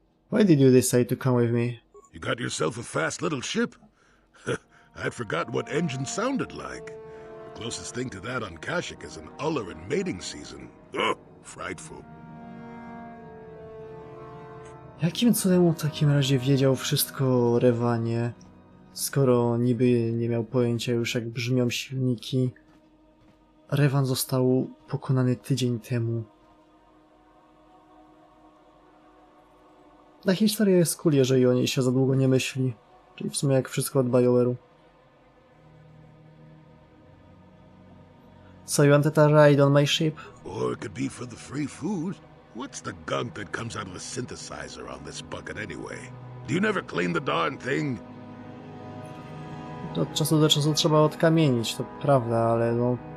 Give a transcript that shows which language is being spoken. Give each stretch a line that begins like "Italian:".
English: Why did you decide to come with me? You got yourself a fast little ship. I'd forgotten what engine sounded like. The closest thing to that on Kashyyyk is an uller in mating season. Oh, frightful.
Polish: Jakim cudem w takim razie wiedział wszystko o Rewanie, skoro niby nie miał pojęcia już jak brzmią silniki? Revan został pokonany tydzień temu. Ta historia jest cool, jeżeli o niej się za długo nie myśli. Czyli w sumie jak wszystko od BioWare'u.
English: So you wanted a ride on my ship? Or it could be for the free food. What's the gunk that comes out of the synthesizer on this bucket anyway? Do you never clean the darn thing?
Polish: To od czasu do czasu trzeba odkamienić, to prawda, ale no...